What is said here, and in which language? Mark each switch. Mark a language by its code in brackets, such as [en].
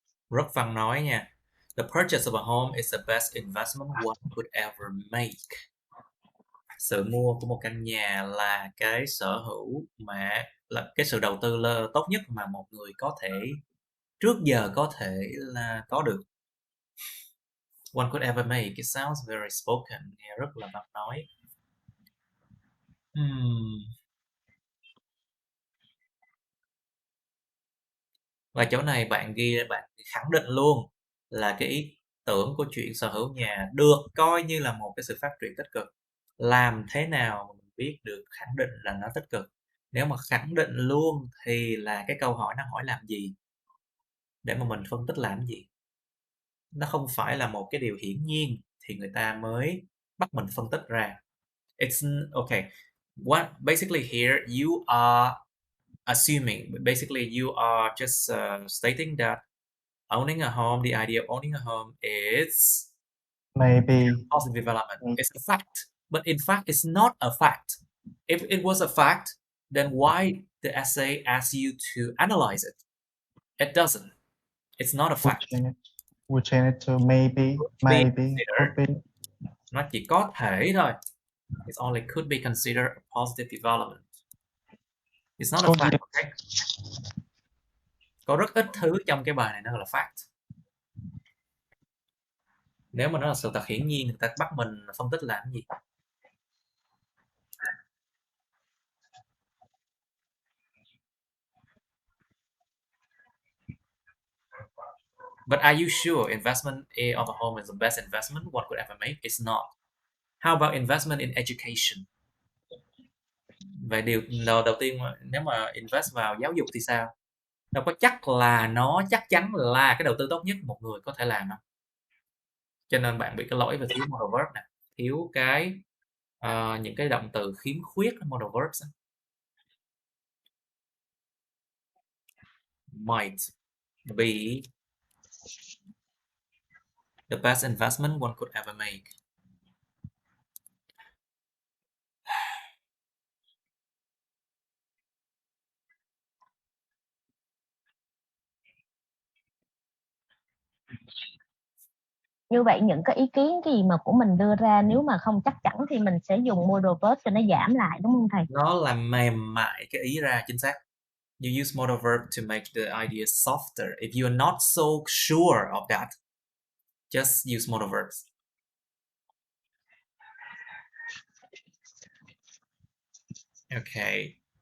[vi] Rất văn nói nha. [en] The purchase of a home is the best investment one could ever make. [vi] Sự mua của một căn nhà là cái sở hữu mà là cái sự đầu tư tốt nhất mà một người có thể trước giờ có thể là có được. [en] One could ever make. It sounds very spoken. [vi] Nghe rất là văn nói. Và chỗ này bạn khẳng định luôn là cái ý tưởng của chuyện sở hữu nhà được coi như là một cái sự phát triển tích cực. Làm thế nào mà mình biết được khẳng định là nó tích cực? Nếu mà khẳng định luôn thì là cái câu hỏi nó hỏi làm gì? Để mà mình phân tích làm gì? Nó không phải là một cái điều hiển nhiên thì người ta mới bắt mình phân tích ra. [en] It's okay. Basically here you are assuming, basically you are just stating that owning a home, the idea of owning a home is maybe positive development. It's a fact, but in fact, it's not a fact. If it was a fact, then why the essay asks you to analyze it? It doesn't. It's not a fact. We'll change it to maybe, could be. [vi] Nó chỉ có thể thôi. [en] It only could be considered a positive development. It's not a fact. Okay? [vi] Có rất ít thứ trong cái bài này nó gọi là fact. Nếu mà nó là sự thật hiển nhiên, người ta bắt mình phân tích làm cái gì? [en] But are you sure investment of a home is the best investment one could ever make? It's not. How about investment in education? [vi] Vậy điều đầu tiên nếu mà invest vào giáo dục thì sao? Đâu có chắc là nó chắc chắn là cái đầu tư tốt nhất một người có thể làm đâu. Cho nên bạn bị cái lỗi về thiếu modal verb nè, thiếu cái những cái động từ khiếm khuyết modal verbs. [en] Might be the best investment one could ever make. [vi] Như vậy những cái ý kiến gì mà của mình đưa ra nếu mà không chắc chắn thì mình sẽ dùng modal verb cho nó giảm lại, đúng không thầy? Nó làm mềm mại cái ý ra, chính xác. [en] You use modal verb to make the idea softer. If you are not so sure of that, just use modal verbs. Okay.